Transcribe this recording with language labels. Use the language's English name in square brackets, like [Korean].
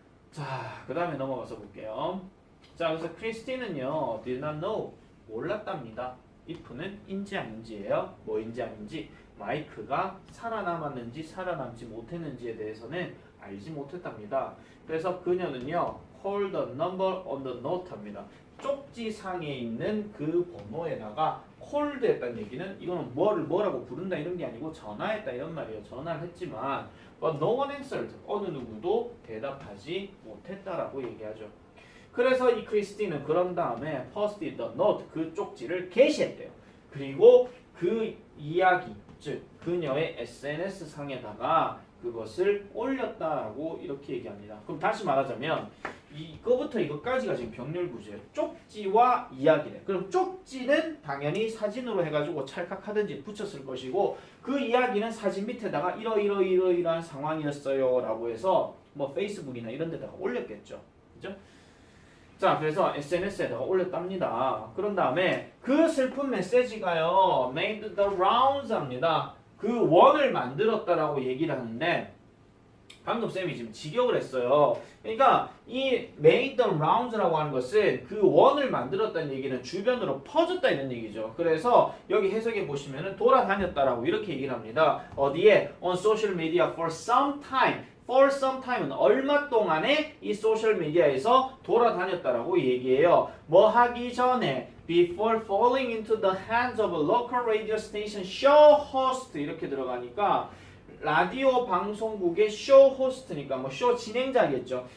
[Korean] 자, 그 다음에 넘어가서 볼게요. 자, 그래서 크리스티는요 [English] did not know [Korean] 몰랐답니다. if는 인지 아닌지예요. 뭐인지 아닌지 마이크가 살아남았는지 살아남지 못했는지에 대해서는 알지 못했답니다. 그래서 그녀는요 [English] call the number on the note [Korean] 합니다. 쪽지상에 있는 그 번호에다가 called 했다는 얘기는 이거는 뭐라고 부른다 이런 게 아니고 전화했다 이런 말이에요. 전화를 했지만 [English] but no one answered. [Korean] 어느 누구도 대답하지 못했다라고 얘기하죠. 그래서 이 크리스티는 그런 다음에 [English] posted the note [Korean] 그 쪽지를 게시했대요. 그리고 그 이야기 즉 그녀의 SNS 상에다가 그것을 올렸다라고 이렇게 얘기합니다. 그럼 다시 말하자면 이거부터 이것까지가 지금 병렬 구조예요. 쪽지와 이야기래. 그럼 쪽지는 당연히 사진으로 해가지고 찰칵하든지 붙였을 것이고 그 이야기는 사진 밑에다가 이러이러한 상황이었어요 라고 해서 뭐 페이스북이나 이런 데다가 올렸겠죠. 그죠? 자, 그래서 SNS에다가 올렸답니다. 그런 다음에 그 슬픈 메시지가요 made the rounds 합니다. 그 원을 만들었다라고 얘기를 하는데 방금 쌤이 지금 직역을 했어요. 그러니까 이 made the rounds라고 하는 것은 그 원을 만들었다는 얘기는 주변으로 퍼졌다 이런 얘기죠. 그래서 여기 해석해 보시면은 돌아다녔다라고 이렇게 얘기를 합니다. 어디에? [English] on social media for some time. [Korean] for some time은 얼마 동안에 이 소셜 미디어에서 돌아다녔다라고 얘기해요. 뭐 하기 전에 [English] before falling into the hands of a local radio station show host [Korean] 이렇게 들어가니까 라디오 방송국의 쇼 호스트니까 뭐 쇼 진행자겠죠.